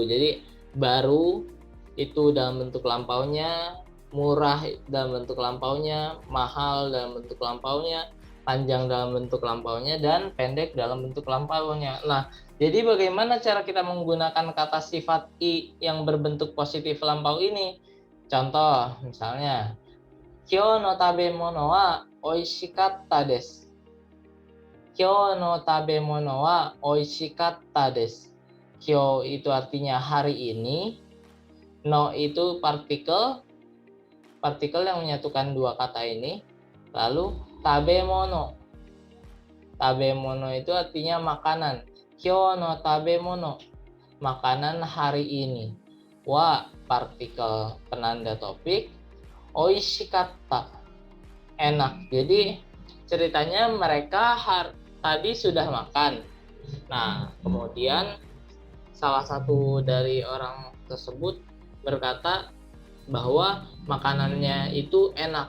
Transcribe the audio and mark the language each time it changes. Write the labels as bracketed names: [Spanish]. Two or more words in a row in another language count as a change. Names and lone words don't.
[Indonesian] Jadi baru itu dalam bentuk lampaunya, murah dalam bentuk lampaunya, mahal dalam bentuk lampaunya, panjang dalam bentuk lampaunya, dan pendek dalam bentuk lampaunya. Nah, jadi bagaimana cara kita menggunakan kata sifat i yang berbentuk positif lampau ini? Contoh, misalnya, [Japanese] 今日の食べ物は美味しかったです. 今日の食べ物は美味しかったです. [Indonesian] Kyou itu artinya hari ini, no itu partikel yang menyatukan dua kata ini. Lalu tabemono. Tabemono itu artinya makanan. [Japanese] 今日の食べ物, [Indonesian] makanan hari ini. Wa partikel penanda topik. Oishikatta, enak. Jadi ceritanya mereka tadi sudah makan. Nah, kemudian salah satu dari orang tersebut berkata bahwa makanannya itu enak.